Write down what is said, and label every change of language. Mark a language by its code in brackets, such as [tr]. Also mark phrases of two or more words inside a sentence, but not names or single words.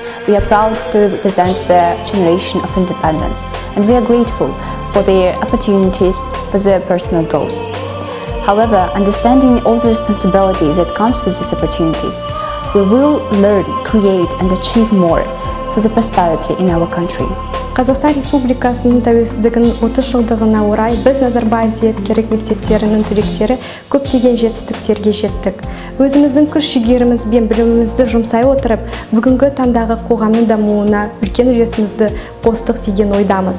[en] We are proud to represent the generation of independence, and we are grateful for their opportunities for their personal growth. However, understanding all the responsibilities that comes with these opportunities, we will learn, create, and achieve more for the prosperity in our country. [kk] Қазақстан Республикасының тәуелсіздігінің 30 жылдығына орай біз Назарбаев зияткерлік мектептерінің түлектері көптеген жетістіктерге жеттік. Өзіміздің күш-жігеріміз бен білімімізді жұмсай отырып, бүгінгі таңдағы қоғамның дамуына үлкен үлесімізді қостық деген ойдамыз.